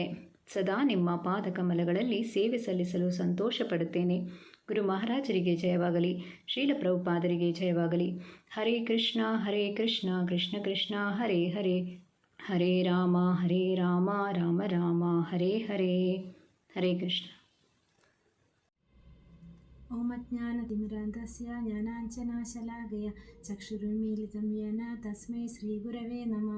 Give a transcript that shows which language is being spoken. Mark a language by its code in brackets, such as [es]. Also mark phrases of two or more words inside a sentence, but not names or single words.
[kn] ಸದಾ ನಿಮ್ಮ ಪಾದಕಮಲಗಳಲ್ಲಿ ಸೇವೆ ಸಲ್ಲಿಸಲು ಸಂತೋಷ ಪಡುತ್ತೇನೆ। ಗುರು ಮಹಾರಾಜರಿಗೆ ಜಯವಾಗಲಿ। ಶ್ರೀಲ ಪ್ರಭುಪಾದರಿಗೆ ಜಯವಾಗಲಿ। [sa] ಹರೇ ಕೃಷ್ಣ ಕೃಷ್ಣ ಕೃಷ್ಣ ಹರೇ ಹರೇ, ಹರೇ ರಾಮ ರಾಮ ರಾಮ ಹರೇ ಹರೇ। ಹರೇ ಕೃಷ್ಣ। ओम ज्ञानतिमिरान्धस्य ज्ञानाञ्जनशलाकय चक्षुरुन्मीलितं येन तस्मै श्रीगुरवे नमः।